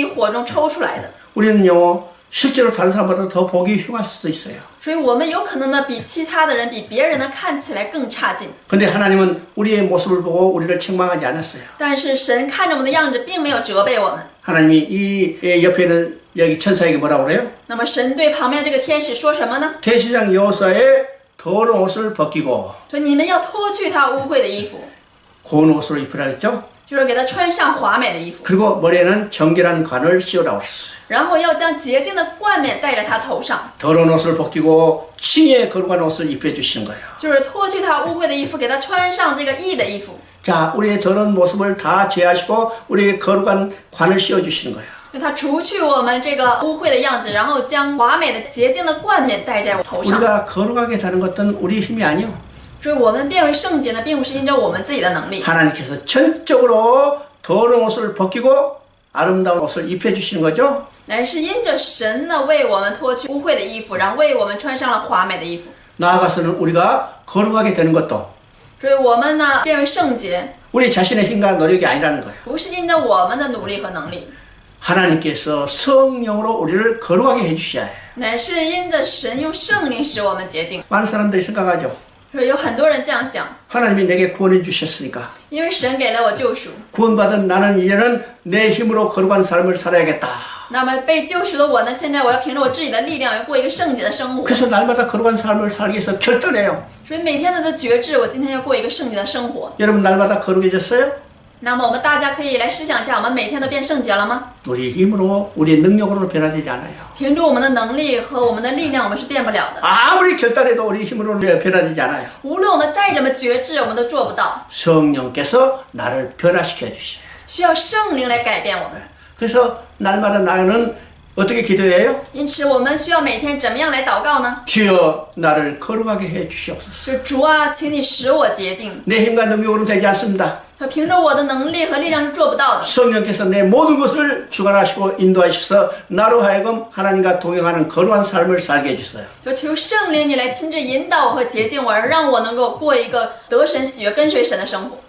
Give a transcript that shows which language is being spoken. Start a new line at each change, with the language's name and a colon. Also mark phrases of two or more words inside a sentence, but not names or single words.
Chinese: 因为我们是被神从这个地狱火中抽出来的。
Korean: 우리는요, 실제로 다른 사람보다 더 보기 흉할 수도 있어요.
Chinese: 所以我们有可能呢比其他的人比别人呢看起来更差劲，
Korean: 근데 하나님은 우리의 모습을 보고 우리를 책망하지 않았어요.
Chinese: 但是神看着我们的样子，并没有责备我们。
Korean: 하나님이 이 옆에 있는 여기 천사에게 뭐라고 그래요?
Chinese: 那么神对旁边的这个天使说什么呢？
Korean: 대제사장 여호수아의 더러운 옷을 벗기고
Chinese: 说你们要脱去他污秽的衣服，
Korean: 고운 옷으로 입으라 했죠.
Chinese: 就是给他穿上华美的衣服，
Korean: 그리고 머리에는 정결한 관을 씌우라고 했어요.
Chinese: 然后要将洁净的冠冕戴在他头上，
Korean: 더러운 옷을 벗기고 칭의 거룩한 옷을 입혀주시는 거예요.
Chinese: 就是脱去他污秽的衣服，给他穿上这个义的衣服。
Korean: 자, 우리의 더러운 모습을 다 제하시고 우리의 거룩한 관을 씌워주시는 거예요.
Chinese: 就他除去我们这个污秽的样子，然后将华美的洁净的冠冕戴在我头上。
Korean: 우리가 거룩하게 사는 것은 우리 힘이 아니요.
Chinese: 所以我们变为圣洁呢，并不是因着我们自己的能力，
Korean: 하나님께서 전적으로 더러운 옷을 벗기고 아름다운 옷을 입혀주시는 거죠.
Chinese: 乃是因着神呢为我们脱去污秽的衣服，然后为我们穿上了华美的衣服。
Korean: 나아가서는 우리가 거룩하게 되는 것도
Chinese: 所以我们呢变为圣洁，
Korean: 우리 자신의 힘과 노력이 아니라는 거예요.
Chinese: 不是因着我们的努力和能力，
Korean: 하나님께서 성령으로 우리를 거룩하게 해주셔야 해요.
Chinese: 乃是因着神用圣灵使我们洁净。
Korean: 많은 사람들이 생각하죠.
Chinese: 所以有很多人这样想，
Korean: 하나님이 내게 구원해 주셨으니까
Chinese: 因为神给了我救赎，
Korean: 구원받은 나는 이제는 내 힘으로 거룩한 삶을 살아야겠다.
Chinese: 那么被救赎的我呢，现在我要凭着我自己的力量，要过一个圣洁的生活。
Korean: 그래서 날마다 거룩한 삶을 살기 위해서 결단해요.
Chinese: 所以每天都决志，我今天要过一个圣洁的生活。
Korean: 여러분 날마다 거룩해졌어요?
Chinese: 那么我们大家可以来思想一下，我们每天都变圣洁了吗？
Korean: 우리 힘으로 우리 능력으로 변화되지 않아요.
Chinese: 凭着我们的能力和我们的力量，我们是变不了的。
Korean: 아무리 결단해도 우리 힘으로 변화되지 않아요.
Chinese: 无论我们再怎么决志，我们都做不到。
Korean: 성령께서 나를 변화시켜 주셔요.
Chinese: 需要圣灵来改变我们。
Korean: 그래서 날마다 나는 어떻게 기도해요?
Chinese: 因此，我们需要每天怎么样来祷告呢？
Korean: 주여 나를 거룩하게 해 주시옵소서.
Chinese: 就是主啊，请你使我洁净。
Korean: 내 힘과 능력으로 되지 않습니다.
Chinese: 凭着我的能力和力量是做不到的。
Korean: 성령께서 내 모든 것을 주관하시고 인도하셔서 나로 하여금 하나님과 동행하는 거룩한 삶을 살게 해주세요.
Chinese: 就求圣灵你来亲自引导我和洁净我，而让我能够过一个得神喜悦、跟随神的生活。